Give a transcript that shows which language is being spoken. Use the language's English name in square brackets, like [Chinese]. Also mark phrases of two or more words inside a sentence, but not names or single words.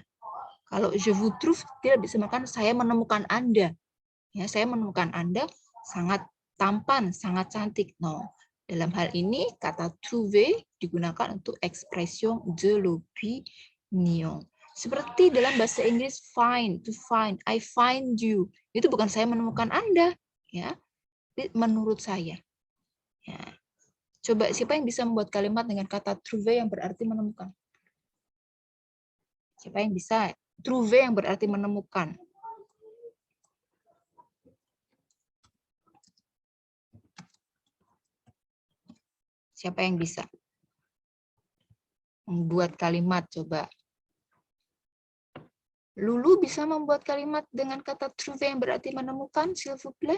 [Indonesian] Kalau [French] je vous trouve [Indonesian] tidak bisa mengatakan saya menemukan Anda. Ya, saya menemukan Anda sangat tampan, sangat cantik. No. Dalam hal ini kata trouver digunakan untuk [French] expression de l'opinion. [Indonesian] Seperti dalam bahasa Inggris [English] find, to find, I find you. [Indonesian] Itu bukan saya menemukan Anda, ya. Menurut saya. Ya. Coba siapa yang bisa membuat kalimat dengan kata trouver yang berarti menemukan? Siapa yang bisa? Trouver yang berarti menemukan. Siapa yang bisa membuat kalimat? Coba. Lulu bisa membuat kalimat dengan kata trouver yang berarti menemukan, [French] s'il vous plaît.